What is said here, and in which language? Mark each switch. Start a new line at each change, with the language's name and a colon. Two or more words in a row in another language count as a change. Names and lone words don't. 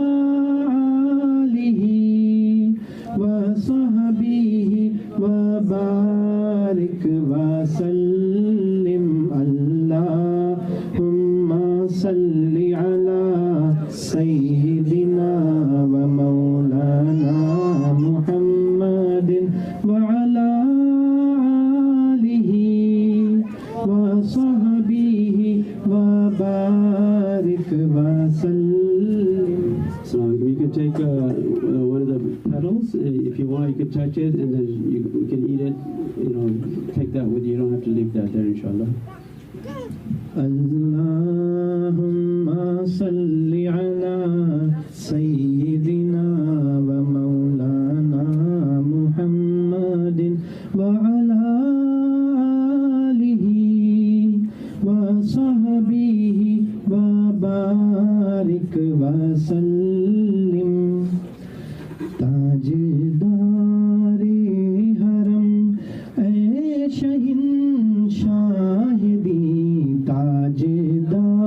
Arabic: آله وصحبه وبارك وسلم اللهم صل على سيدنا ومولانا محمد وعلى آله وصحبه وبارك وسلم.
English: So you can take one of the petals. If you want, you can touch it, and then you can eat it. Take that with you. You don't have to leave that there, inshallah.
Arabic: اللهم صل على سيدنا ومولانا محمد وعلى آله وصحبه وبارك وسلم.
Urdu: تاجدار حرم اے شہنشاہ دی تاجدار